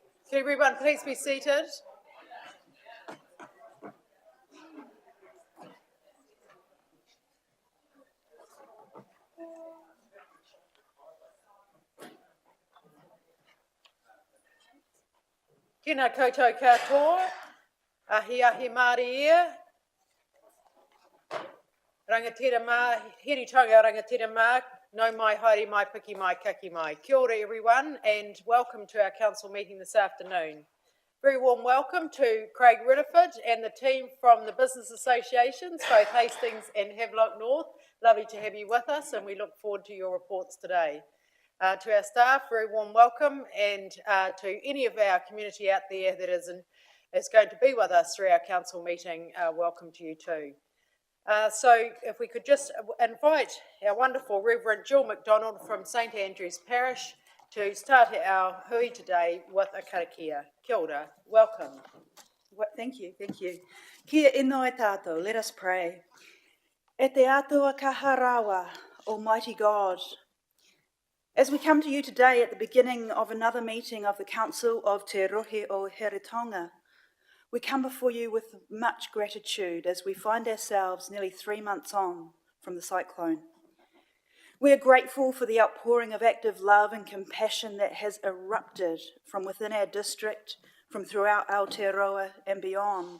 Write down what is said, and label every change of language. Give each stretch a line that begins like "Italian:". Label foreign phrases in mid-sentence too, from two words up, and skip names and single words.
English: Can everyone please be seated?
Māori: Tēnā koutou katoa, ahi ahi mārie, rangatira mā, hiritanga rangatira mā, no mai haere mai piki mai kaki mai. Kia ora
English: everyone and welcome to our council meeting this afternoon. Very warm welcome to Craig Riddiford and the team from the business associations, both Hastings and Havelock North. Lovely to have you with us and we look forward to your reports today. To our staff, very warm welcome, and to any of our community out there that is going to be with us through our council meeting, welcome to you too. So if we could just invite our wonderful Reverend Jill McDonald from St Andrew's Parish to start our hui today with a karakia.
Māori: Kia ora,
English: welcome. Thank you.
Māori: Kia ino e tātou,
English: let us pray.
Māori: E te atua kaharawa,
English: Almighty God, as we come to you today at the beginning of another meeting of the Council of Te Rohe o Heretaunga, we come before you with much gratitude as we find ourselves nearly 3 months on from the cyclone. We are grateful for the outpouring of active love and compassion that has erupted from within our district, from throughout Aotearoa and beyond.